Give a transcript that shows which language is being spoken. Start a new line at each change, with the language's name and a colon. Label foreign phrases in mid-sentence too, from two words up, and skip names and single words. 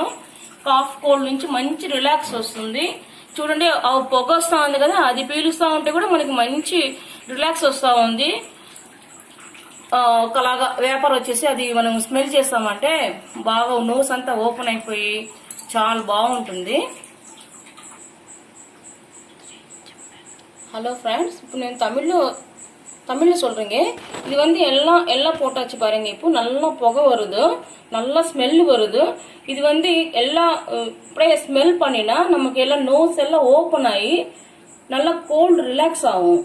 English: cough cold
Telugu: నుంచి మంచి రిలాక్స్ వస్తుంది. చూడండి పొగ వస్తా ఉంది కదా, అది పీలుస్తా ఉంటే కూడా మనకి మంచి రిలాక్స్ వస్తా ఉంది. ఒకలాగా వేపర్ వచ్చేసి అది మనం స్మెల్ చేస్తామంటే బాగా నోస్ అంతా ఓపెన్ అయిపోయి చాలా బాగుంటుంది.
English: Hello friends,
Tamil: இப்போ நான் தமிழில் சொல்கிறேங்க. இது வந்து எல்லாம் போட்டாச்சு பாருங்க. இப்போ நல்லா புகை வருது, நல்லா ஸ்மெல் வருது. இது வந்து எல்லாம் இப்படியே ஸ்மெல் பண்ணினா நமக்கு எல்லாம் நோஸ் எல்லாம் ஓப்பன் ஆகி நல்லா
English: cold relax
Tamil: ஆகும்.